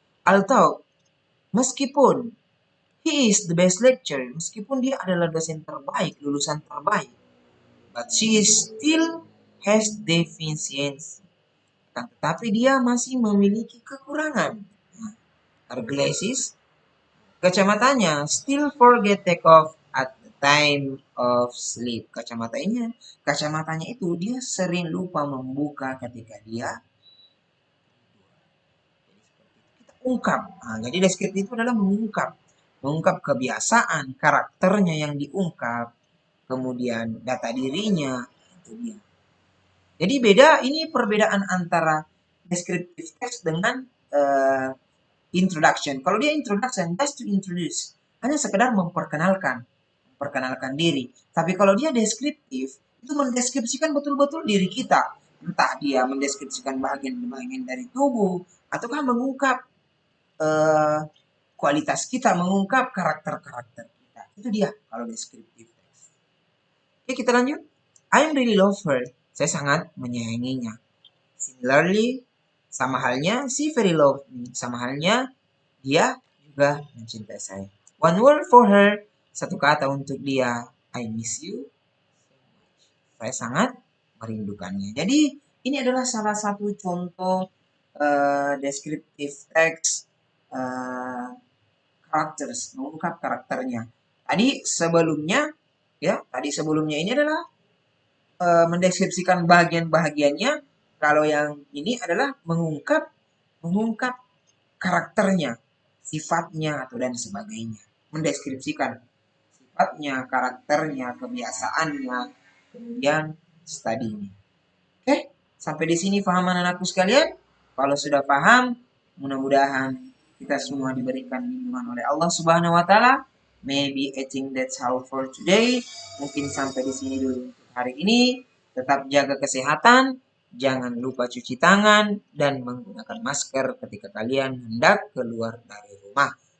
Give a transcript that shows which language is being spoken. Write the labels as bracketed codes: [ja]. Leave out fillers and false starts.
[en] Although, [id] meskipun [en] he is the best lecturer, [id] meskipun dia adalah dosen terbaik, lulusan terbaik, [en] but she still has deficiency. [id] Tetapi dia masih memiliki kekurangan. [en] Her glasses, [id] kacamatanya [en] still forget take off at the time of sleep. [id] Kacamatanya itu dia sering lupa membuka ketika dia kita ungkap. Nah, jadi deskripsi itu adalah mengungkap kebiasaan, karakternya yang diungkap, kemudian data dirinya, itu dia. Jadi beda, ini perbedaan antara descriptive text dengan introduction. Kalau dia introduction, [en] just to introduce, [id] hanya sekedar memperkenalkan diri. Tapi kalau dia deskriptif, itu mendeskripsikan betul-betul diri kita. Entah dia mendeskripsikan bagian-bagian dari tubuh, ataukah mengungkap kualitas kita, mengungkap karakter-karakter kita. Itu dia kalau deskriptif text. Oke, kita lanjut. [en] I really love her. [id] Saya sangat menyayanginya. [en] Similarly, [id] sama halnya, [en] she very love me. [id] Sama halnya, dia juga mencintai saya. [en] One word for her. [id] Satu kata untuk dia. [en] I miss you. [id] Saya sangat merindukannya. Jadi, ini adalah salah satu contoh deskriptif teks characters, mengungkap karakternya. Tadi sebelumnya ini adalah mendeskripsikan bagian-bagiannya. Kalau yang ini adalah mengungkap karakternya, sifatnya atau dan sebagainya. Mendeskripsikan sifatnya, karakternya, kebiasaannya, kemudian studinya. Oke, sampai di sini paham anak-anakku sekalian? Kalau sudah paham, mudah-mudahan kita semua diberikan lindungan oleh Allah Subhanahu wa taala [en] Maybe I think that's all for today. [id] Mungkin sampai di sini dulu untuk hari ini. Tetap jaga kesehatan, jangan lupa cuci tangan, dan menggunakan masker ketika kalian hendak keluar dari rumah.